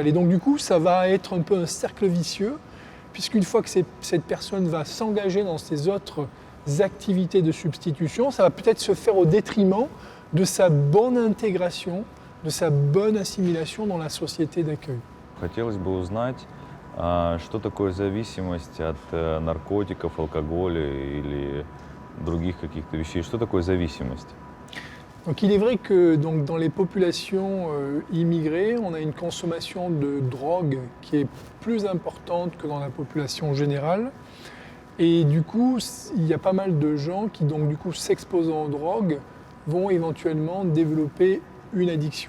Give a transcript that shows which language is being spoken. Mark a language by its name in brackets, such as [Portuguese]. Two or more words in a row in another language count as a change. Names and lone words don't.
[French] Et donc du coup, ça va être un peu un cercle vicieux, puisqu'une fois que cette personne va s'engager dans ces autres activités de substitution, ça va peut-être se faire au détriment de sa bonne intégration, de sa bonne assimilation dans la société d'accueil. [Russian] Хотелось бы узнать, что такое зависимость от наркотиков, алкоголя или других каких-то вещей. Что такое зависимость? [French] Donc il est vrai que donc, dans les populations immigrées, on a une consommation de drogue qui est plus importante que dans la population générale. Et du coup, il y a pas mal de gens qui, donc, du coup, s'exposant aux drogues, vont éventuellement développer une addiction.